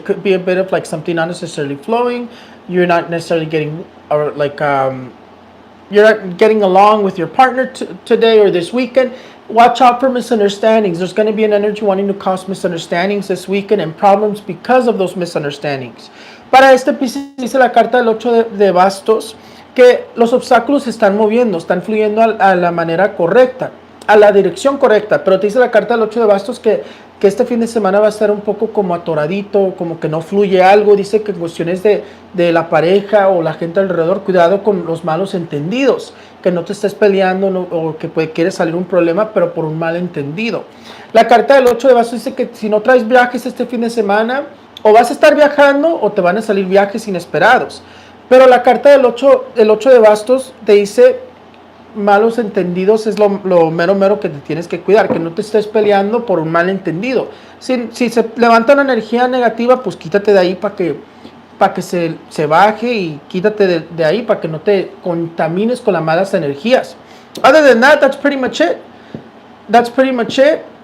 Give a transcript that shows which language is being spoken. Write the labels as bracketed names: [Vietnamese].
[English] There could be a bit of like something not necessarily flowing. You're not necessarily getting, or like, you're not getting along with your partner today or this weekend. Watch out for misunderstandings. There's going to be an energy wanting to cause misunderstandings this weekend and problems because of those misunderstandings. [Spanish] Para este Piscis dice la carta del 8 de bastos que los obstáculos se están moviendo, están fluyendo a la manera correcta, a la dirección correcta, pero te dice la carta del 8 de bastos que este fin de semana va a estar un poco como atoradito, como que no fluye algo. Dice que en cuestiones de la pareja o la gente alrededor, cuidado con los malos entendidos, que no te estés peleando o que quiere salir un problema, pero por un malentendido. La carta del 8 de bastos dice que si no traes viajes este fin de semana, o vas a estar viajando o te van a salir viajes inesperados. Pero la carta del 8 de bastos te dice malos entendidos es lo mero que te tienes que cuidar, que no te estés peleando por un malentendido. Si se levanta una energía negativa, pues quítate de ahí para que se baje y quítate de ahí para que no te contamines con las malas energías. [English] Other than that, that's pretty much it. That's pretty much it.